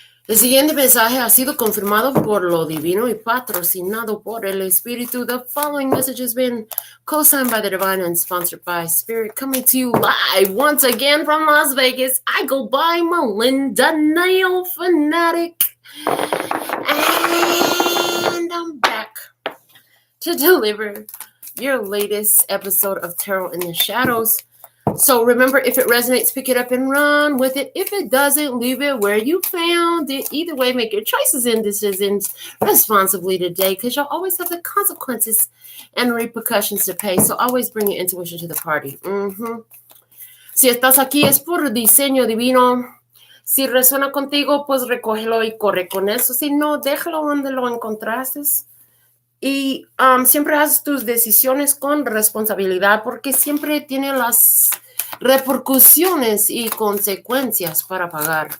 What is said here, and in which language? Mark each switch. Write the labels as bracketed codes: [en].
[es] El siguiente mensaje ha sido confirmado por lo divino y patrocinado por el Espíritu. [en] The following message has been co-signed by the Divine and sponsored by Spirit, coming to you live once again from Las Vegas. I go by Melinda NailFanatic. And I'm back to deliver your latest episode of Tarot in the Shadows. So remember, if it resonates, pick it up and run with it. If it doesn't, leave it where you found it. Either way, make your choices and decisions responsibly today, because you'll always have the consequences and repercussions to pay. So always bring your intuition to the party. [es] Si estás aquí es por diseño divino. Si resuena contigo, pues recógelo y corre con eso. Si no, déjalo donde lo encontraste. Y siempre haz tus decisiones con responsabilidad, porque siempre tiene las repercusiones y consecuencias para pagar.